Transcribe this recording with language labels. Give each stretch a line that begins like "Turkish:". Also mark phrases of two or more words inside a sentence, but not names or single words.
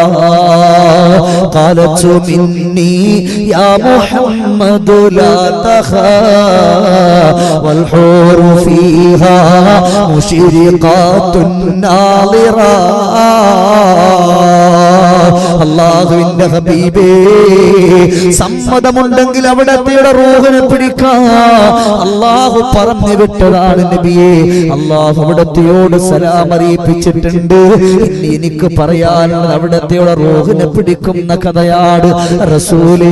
Arabic: قالت مني يا محمد لا تخاف والحور فيها مشرقات ناظرات.
Malayalam: അല്ലാഹുവിന്റെ ഹബീബേ, സമ്മതമുണ്ടെങ്കിൽ അവിടത്തെയുടെ റൂഹിനെ പിടിക്കാൻ അല്ലാഹു പറഞ്ഞു വിട്ടതാണ് നബിയെ. അല്ലാഹു അവിടത്തെയോട് സലാം അറിയിപ്പിച്ചിട്ടുണ്ട്. ഇനി എനിക്ക് പറയാനുള്ളത് അവിടത്തെയുടെ റൂഹിനെ പിടിക്കുന്ന കഥയാണ് റസൂലേ.